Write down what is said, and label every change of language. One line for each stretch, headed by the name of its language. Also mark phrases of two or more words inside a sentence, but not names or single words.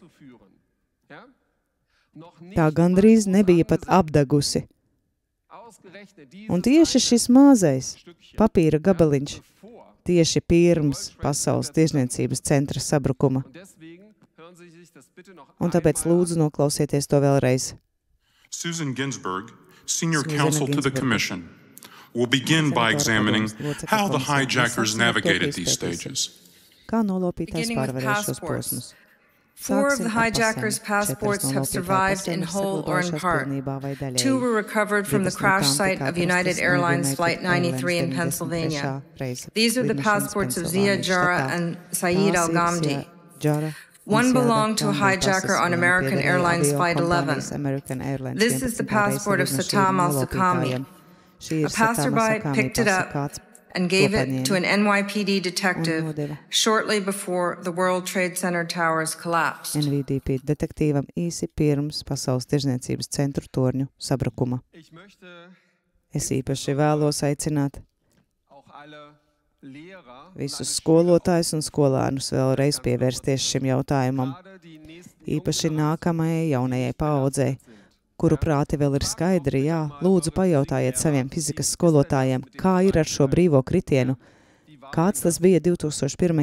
Latvian: Tā gandrīz nebija pat apdegusi. Un tieši šis mazais papīra gabaliņš tieši pirms Pasaules tirdzniecības centra sabrukuma. Un tāpēc lūdzu noklausieties to vēlreiz.
English: Susan Ginsburg, Senior Counsel to the Commission, will begin by examining how the hijackers navigated these stages.
Latvian: Kā nolopītājs pārvarēja šos posmus?
English: 4 of the hijackers' passports have survived in whole or in part. 2 were recovered from the crash site of United Airlines Flight 93 in Pennsylvania. These are the passports of Zia Jarrah and Saeed Al-Ghamdi. One belonged to a hijacker on American Airlines Flight 11. This is the passport of Satam al-Suqami. A passerby picked it up and gave it to an NYPD detective shortly before the World Trade Center towers collapsed.
Latvian: NYPD detektīvam īsi pirms Pasaules tirdzniecības centru torņu sabrukuma. Es īpaši vēlos aicināt visus skolotājus un skolēnus vēlreiz pievērsties šim jautājumam, īpaši nākamajai jaunajai paaudzei, kuru prāti vēl ir skaidri, jā, lūdzu pajautājiet saviem fizikas skolotājiem, kā ir ar šo brīvo kritienu, kāds tas bija 2001.